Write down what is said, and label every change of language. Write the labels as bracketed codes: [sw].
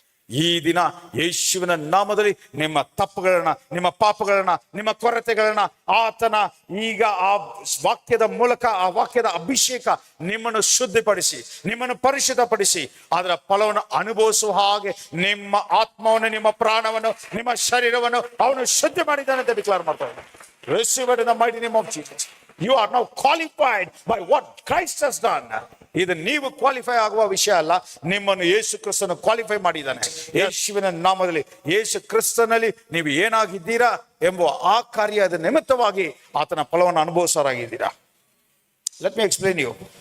[kn] ಈ ದಿನ ಯೇಸುವಿನ ನಾಮದಲ್ಲಿ ನಿಮ್ಮ ತಪ್ಪುಗಳನ್ನ, ನಿಮ್ಮ ಪಾಪಗಳನ್ನ, ನಿಮ್ಮ ಕೊರತೆಗಳನ್ನ ಆತನ ಈಗ ಆ ವಾಕ್ಯದ ಮೂಲಕ, ಆ ವಾಕ್ಯದ ಅಭಿಷೇಕ ನಿಮ್ಮನ್ನು ಶುದ್ಧಿಪಡಿಸಿ, ನಿಮ್ಮನ್ನು ಪರಿಶುದ್ಧಪಡಿಸಿ, ಅದರ ಫಲವನ್ನು ಅನುಭವಿಸುವ ಹಾಗೆ ನಿಮ್ಮ ಆತ್ಮವನ್ನು, ನಿಮ್ಮ ಪ್ರಾಣವನ್ನು, ನಿಮ್ಮ ಶರೀರವನ್ನು ಅವನು ಶುದ್ಧಿ ಮಾಡಿದ್ದಾನೆ ಅಂತ ಡಿಕ್ಲೇರ್ ಮಾಡ್ತಾರೆ. [en] Receive it in the mighty name of Jesus. You are now qualified by what Christ has done. [kn] ಇದು ನೀವು ಕ್ವಾಲಿಫೈ ಆಗುವ ವಿಷಯ ಅಲ್ಲ, ನಿಮ್ಮನ್ನು ಯೇಸು ಕ್ರಿಸ್ತನು ಕ್ವಾಲಿಫೈ ಮಾಡಿದ್ದಾನೆ. ಯೇಸುವಿನ ನಾಮದಲ್ಲಿ, ಯೇಸು ಕ್ರಿಸ್ತನಲ್ಲಿ ನೀವು ಏನಾಗಿದ್ದೀರಾ ಎಂಬುವ ಆ ಕಾರ್ಯದ ನಿಮಿತ್ತವಾಗಿ ಆತನ ಫಲವನ್ನು ಅನುಭವಿಸೋರಾಗಿದ್ದೀರಾ. [en] Let me explain you.